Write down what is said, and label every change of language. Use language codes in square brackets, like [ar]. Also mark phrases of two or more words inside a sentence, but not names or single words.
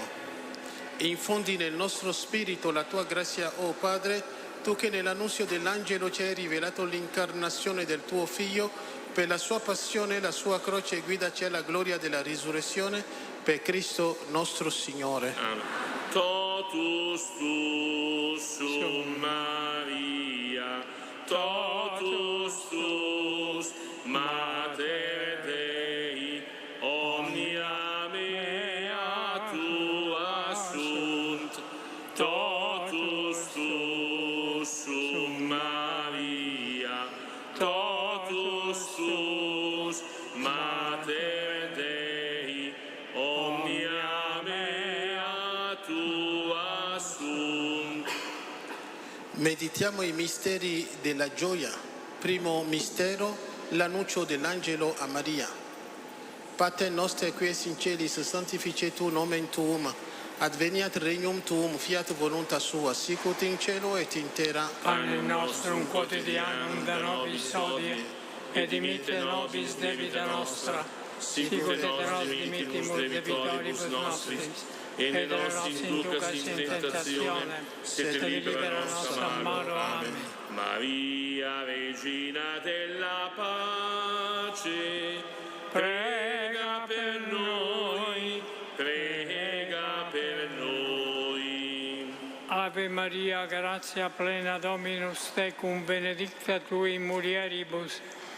[it] Infondi nel nostro spirito la tua grazia, o Padre, tu che nell'annunzio dell'angelo ci hai rivelato l'incarnazione del tuo Figlio, per la sua passione, la sua croce, guidaci alla gloria della risurrezione, per Cristo nostro Signore. Amen. [la] Totus tu sum Maria, totus tus Mater Dei, omnia mea tua sunt, totus tu sum Maria, totus tus Mater Dei, omnia mea tua sunt. [it] Meditiamo i misteri della gioia. Primo mistero, l'annuncio dell'angelo a Maria. [la] Pater noster qui es in celis, sanctificetur nomen tuum, adveniat regnum tuum, fiat voluntas sua, sicut in cielo et in terra. Panem nostrum quotidianum da nobis hodie, et dimitte nobis debita nostra, sicut et nos dimittimus debitoribus nostris, et ne nos inducas in tentazione, sed libera nos a malo. Amen. [it] Maria, Regina della pace, prega per noi, prega per noi. [la] Ave Maria, gratia plena Dominus tecum, benedicta tu in mulieribus,